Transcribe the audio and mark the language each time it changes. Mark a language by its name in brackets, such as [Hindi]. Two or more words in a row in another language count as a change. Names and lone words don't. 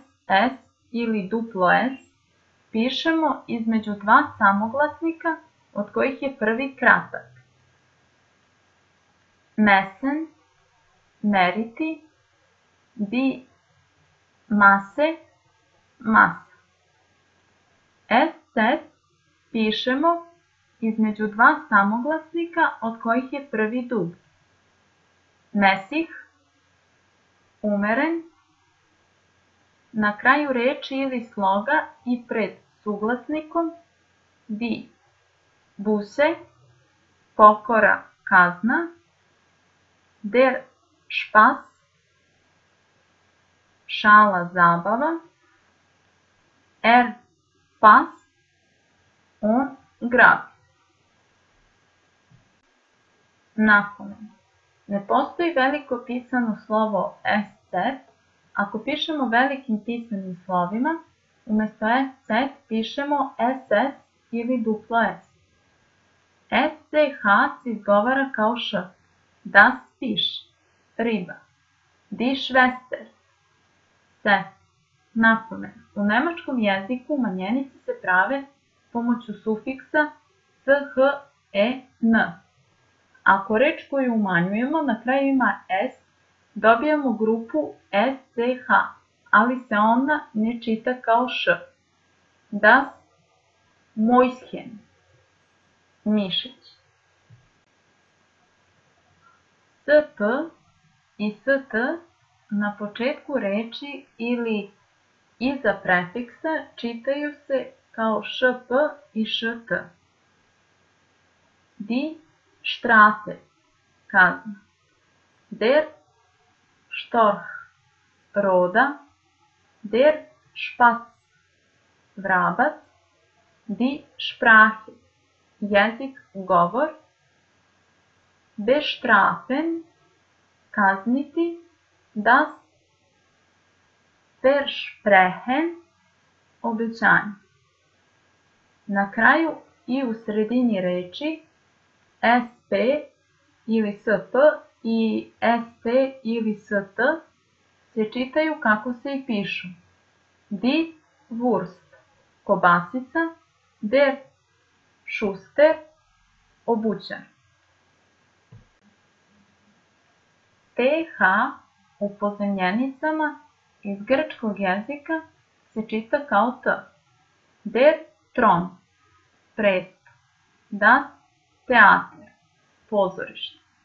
[Serbian] SS ili duplo S pišemo između dva samoglasnika od kojih je prvi kratak. Messen, meriti. [German] Die Masse, masa. [Serbian] SZ pišemo između dva samoglasnika od kojih je prvi dug. Mesih, umeren. Na kraju reči ili sloga i pred suglasnikom [German] die Busse, [Serbian] pokora, kazna. [German] Der Spaß, [Serbian] šala, zabava. [German] Er Pass, [Serbian] on grabi. Napomena. Ne postoji veliko pisano slovo SZ. Ako pišemo velikim pisanim slovima, umjesto SZ pišemo SS ili duplo S. SCH se izgovara kao Š. [German] Das Fisch, riba. Die Schwester, [Serbian] sestra. Napomena. U nemačkom jeziku manjenice se prave pomoću sufiksa ch-e-n. Ako reč koju umanjujemo na kraju ima S, dobijamo grupu SCH, ali se ona ne čita kao Š. [German] Das Mäuschen, mišić. [Serbian] SP i ST na početku reči ili iza prefiksa čitaju se kao ŠP i ŠT. [German] Die Strafe, kazna. Der Storch, roda. Der Spatz, vrabac. Die Sprache, [Serbian] jezik, govor. Bestrafen, kazniti. [German] Das Versprechen, [Serbian] obećanje. Na kraju i u sredini reči SP ili SP i ST ili ST se čitaju kako se i pišu. [German] Die Wurst, kobasica. Der Schuster, [Serbian] obućar. TH u pozemljenicama iz grčkog jezika se čita kao T. [German] Der Thron, presto. Das Theater, [Serbian] pozorište.